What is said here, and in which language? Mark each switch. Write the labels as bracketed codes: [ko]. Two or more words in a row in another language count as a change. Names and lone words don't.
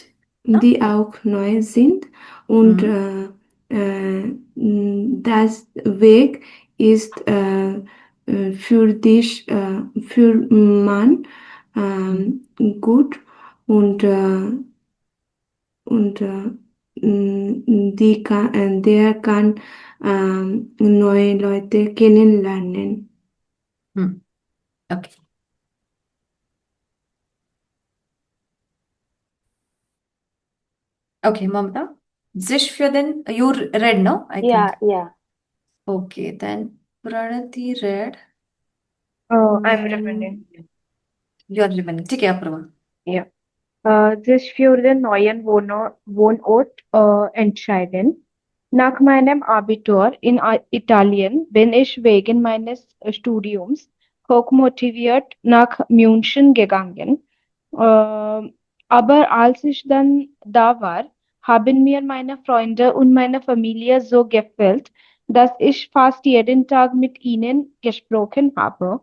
[de] die auch neu sind und das Weg ist für dich, für Mann gut und der kann neue Leute kennenlernen. [en] Okay. Okay, Mamta. [de] Sich für den, [en] you read, no? I Yeah, think. yeah. Okay, then Pranati read. I'm recommending. You are remaining. [hi] ठीक है, अपूर्वा. [de] Ja. Sich für den neuen Wohnort entscheiden. Nach meinem Abitur in Italien bin ich wegen meines Studiums hochmotiviert nach München gegangen. Aber als ich dann da war, haben mir meine Freunde und meine Familie so gefällt, dass ich fast jeden Tag mit ihnen gesprochen habe.